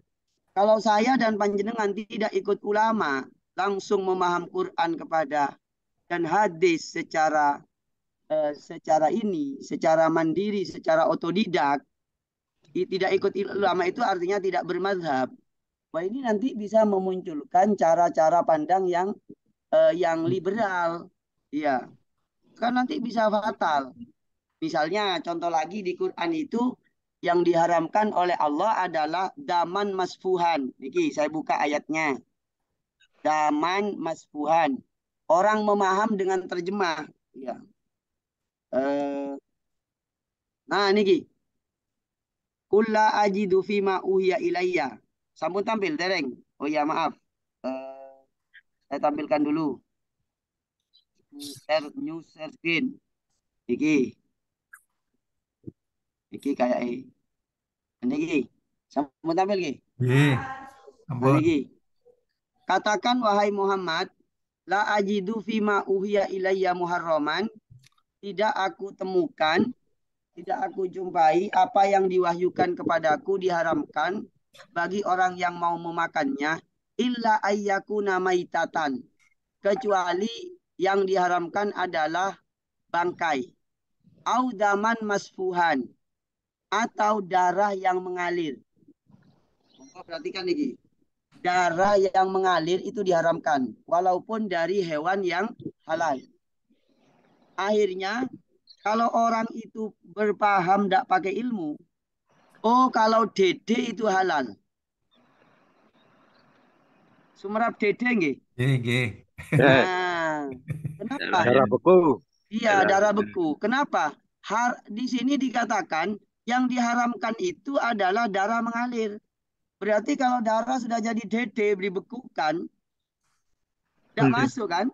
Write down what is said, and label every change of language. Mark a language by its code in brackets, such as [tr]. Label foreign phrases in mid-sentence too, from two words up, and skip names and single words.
[id] Kalau saya dan panjenengan tidak ikut ulama, langsung memaham Quran dan hadis secara mandiri, secara otodidak, tidak ikut ulama itu artinya tidak bermadhab. Wah ini nanti bisa memunculkan cara-cara pandang yang liberal, ya, kan nanti bisa fatal. Misalnya contoh lagi di Quran itu yang diharamkan oleh Allah adalah [ar] دمًا مسفوحًا. [id] Niki saya buka ayatnya. [ar] دمًا مسفوحًا. [id] Orang memaham dengan terjemah. [jv] Ya. Nah niki. [ar] قل لا أجد فيما أوحي إلي. [jv] Sampun tampil dereng. [id] Oh ya maaf. Saya tampilkan dulu. [en] New share screen. Iki. [id] Iki kayak ini. [jv] Sampun tampil ki. Nggih, Nah, ampun. niki. [id] Katakan wahai Muhammad, [ar] لا أجد فيما أوحي إلي محرمًا. [id] Tidak aku temukan, tidak aku jumpai apa yang diwahyukan kepadaku diharamkan bagi orang yang mau memakannya [ar] إلا أن يكون ميتة. [id] Kecuali yang diharamkan adalah bangkai. [ar] أو دمًا مسفوحًا. [id] Atau darah yang mengalir. Perhatikan nih. Darah yang mengalir itu diharamkan. Walaupun dari hewan yang halal. Akhirnya, kalau orang itu berpaham tidak pakai ilmu. Oh, kalau dede itu halal. [jv] Sumerap dede nggih? Nggih. [id] Nah, kenapa? Darah beku. Iya, darah beku. Kenapa? Di sini dikatakan yang diharamkan itu adalah darah mengalir. Berarti kalau darah sudah jadi dede, dibekukan, tidak masuk kan?